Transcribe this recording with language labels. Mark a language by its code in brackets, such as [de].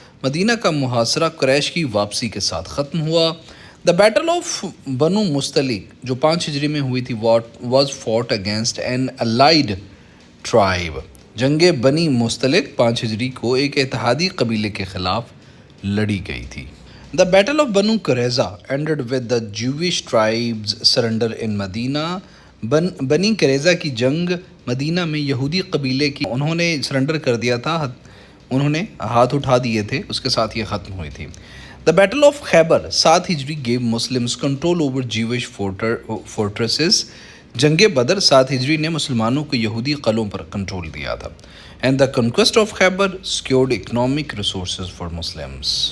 [ur] مدینہ کا محاصرہ قریش کی واپسی کے ساتھ ختم ہوا. [en] The Battle of Banu Mustaliq [ur] جو 5 ہجری میں ہوئی تھی [en] was fought against an allied tribe. [ur] جنگ بنی مستلق 5 ہجری کو ایک اتحادی قبیلے کے خلاف لڑی گئی تھی. [en] The Battle of Banu Qurayza ended with the Jewish tribes surrender in Medina. [ur] بنی قریظہ کی جنگ مدینہ میں یہودی قبیلے کی, انہوں نے سرنڈر کر دیا تھا, انہوں نے ہاتھ اٹھا دیے تھے, اس کے ساتھ یہ ختم ہوئی تھی. [en] The battle of Khaybar 7 ہجری give Muslims control over Jewish fortresses. [ur] جنگ بدر 7 ہجری نے مسلمانوں کو یہودی قلعوں پر کنٹرول دیا تھا. [en] And the conquest of Khaybar secured economic resources for Muslims.